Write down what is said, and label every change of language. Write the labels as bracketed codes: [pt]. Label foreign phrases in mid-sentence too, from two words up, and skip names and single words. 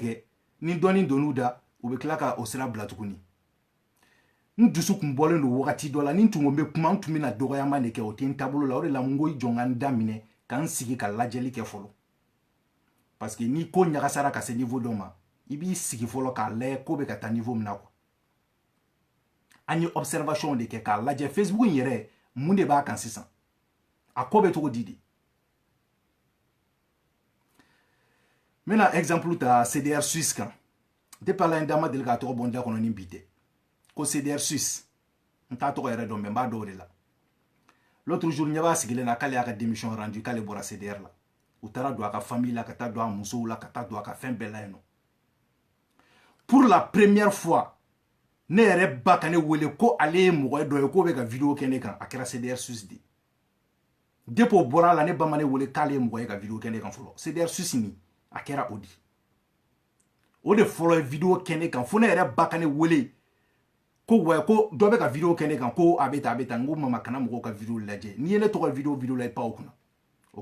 [bm] kɛ ni dɔɔnin donn'u da u bɛ tila ka o sira bila tuguni n dusu kun bɔlen don wagati dɔ la ni n tun ko n bɛ kuma n tun bɛna dɔgɔyama de kɛ o tɛ n taabolo la o de la n ko i jɔ n ka n da minɛ ka n sigi ka lajɛli kɛ fɔlɔ [fr] parce que [bm] ni ko ɲagasara ka se niveau dɔ ma i b'i sigi fɔlɔ k'a lajɛ ko bɛ ka taa niveau min na quoi an ye observation de kɛ k'a lajɛ Facebook in yɛrɛ mun de b'a kan sisan a ko bɛ cogo di de n bɛna exemple ta CDR Suisse kan depuis ala ye n da ma deli k'a tɔgɔ bɔ n da kɔnɔ ni bi tɛ ko CDR Suisse n t'a tɔgɔ yɛrɛ dɔn mais n b'a dɔn o de la [fr] l'autre jour [bm] ɲɛ b'a sigilen na k'ale y'a ka [fr] démission rendu [bm] k'ale bɔra CDR la u taara don a ka famille la ka taa don a musow la ka taa don a ka fɛn bɛɛ la yen nɔ pour [fr] la première fois [bm] ne yɛrɛ ba ka ne wele ko ale ye mɔgɔ dɔ ye k'o bɛ ka vidéo kɛ ne kan a kɛra CDR Suisse de depuis o bɔra la ne ba ma ne wele k'ale ye mɔgɔ ye ka vidéo kɛ ne kan fɔlɔ CDR Suisse nin a kɛra o di o de fɔlɔ ye vidéo kɛ ne kan fo ne yɛrɛ ba ka ne wele ko ouais ko dɔ bɛ ka vidéo kɛ ne kan ko a bɛ tan n ko mama kana mɔgɔw ka vidéo lajɛ n'i ye ne tɔgɔ vidéo la i pa o kunna o